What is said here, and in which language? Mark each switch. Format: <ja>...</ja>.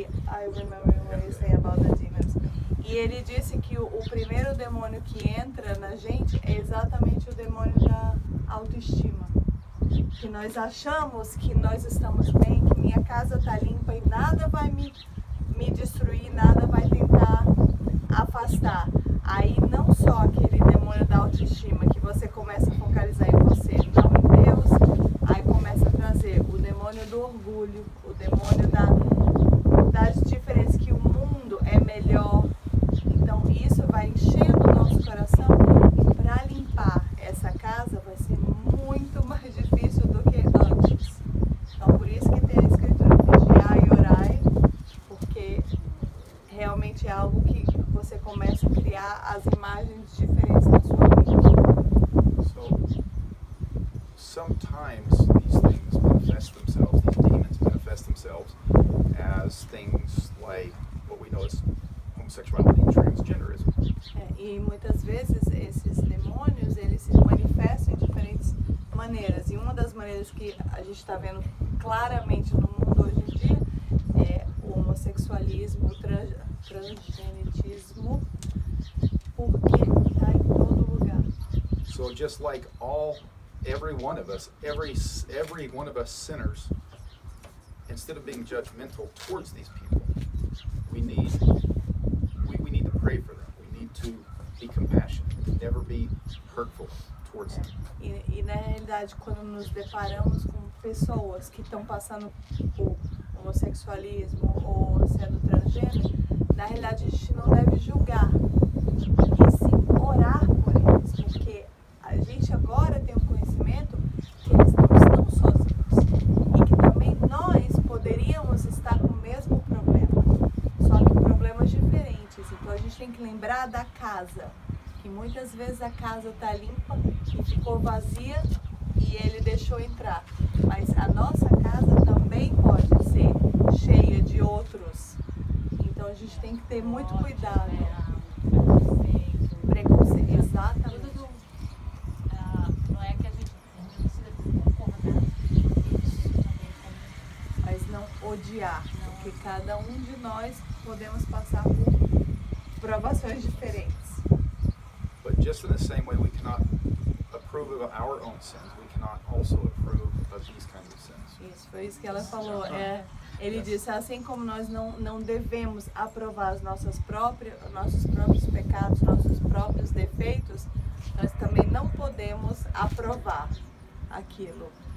<en>I remember what you say about the demons.</en> <pt>E ele disse que o primeiro demônio que entra na gente é exatamente o demônio da autoestima. Que nós achamos que nós estamos bem, que minha casa está limpa e nada vai me destruir, nada vai tentar afastar. Aí não só aquele demônio da autoestima que você começa a focalizar em você, não em Deus, aí começa a trazer o demônio do orgulho, o demônio das diferenças, que o mundo é melhor. Então isso vai enchendo o nosso coração, e para limpar essa casa vai ser muito mais difícil do que antes. Então por isso que tem a escritura vigiar e orar, porque realmente é algo que você começa a criar as imagens diferentes na sua mente.</pt> <en>So sometimes these things manifest themselves, these demons manifest themselves as things like what we know as homosexuality and transgenderism.</en> <pt>E muitas vezes esses demônios, eles se manifestam de diferentes maneiras. E uma das maneiras que a gente está vendo claramente no mundo hoje em dia é o homossexualismo, o transgenetismo, porque está em todo lugar.</pt> <en>So just like every one of us sinners, instead of being judgmental towards these people, we need to pray for them. We need to be compassionate, never be hurtful towards them.</en> <pt>E na realidade, quando nos deparamos com pessoas que estão passando por homossexualismo ou sendo transgênero, na realidade a gente não deve julgar, e sim orar por eles, porque a gente agora tem o conhecimento que eles não estão sozinhos e que também nós poderíamos estar com o mesmo problema, só que problemas diferentes. Então a gente tem que lembrar da casa, que muitas vezes a casa está limpa e ficou vazia e ele deixou entrar, mas a nossa casa também pode ser cheia de outros. Então a gente tem que ter muito cuidado. Preconceito, exatamente. Não é que a gente precisa concordar, isso também Mas não odiar, porque cada um de nós podemos passar por provações diferentes.</pt> <en>But just in the same way we cannot approve of our own sins, we cannot also approve of these kinds of sins.</en> <pt>Isso, foi isso que ela falou. Ele disse, assim como nós não devemos aprovar os nossos próprios pecados, nossos próprios defeitos, nós também não podemos aprovar aquilo.</pt>